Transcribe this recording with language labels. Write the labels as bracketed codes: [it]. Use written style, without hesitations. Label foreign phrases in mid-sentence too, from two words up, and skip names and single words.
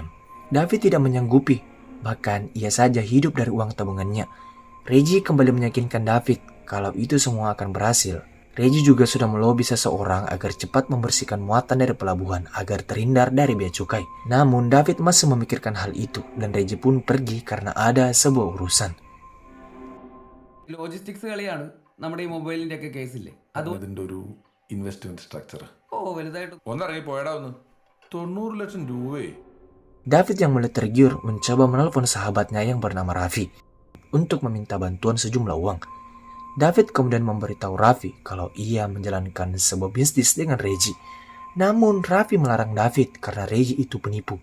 [id] David tidak menyanggupi, bahkan ia saja hidup dari uang tabungannya. Reggie kembali meyakinkan David kalau itu semua akan berhasil. Reggie juga sudah melobi seseorang agar cepat membersihkan muatan dari pelabuhan agar terhindar dari bea cukai. Namun David masih memikirkan hal itu dan Reggie pun pergi karena ada sebuah urusan. [ml] ലോജിസ്റ്റിക്സ് കളിയാണ് നമ്മുടെ ഈ മൊബൈലിന്റെ ഒക്കെ കേസില്ലേ അതിന്റെ ഒരു [en] investment structure [ml] വലുതായിട്ട് ഒന്നിറങ്ങി പോയടാ ഒന്ന് 90 ലക്ഷം രൂപയെ. [id] David yang mulai tergiur mencoba menelpon sahabatnya yang bernama Raffi untuk meminta bantuan sejumlah uang. David kemudian memberitahu Raffi kalau ia menjalankan sebuah bisnis dengan Reggie. Namun Raffi melarang David karena Reggie itu penipu.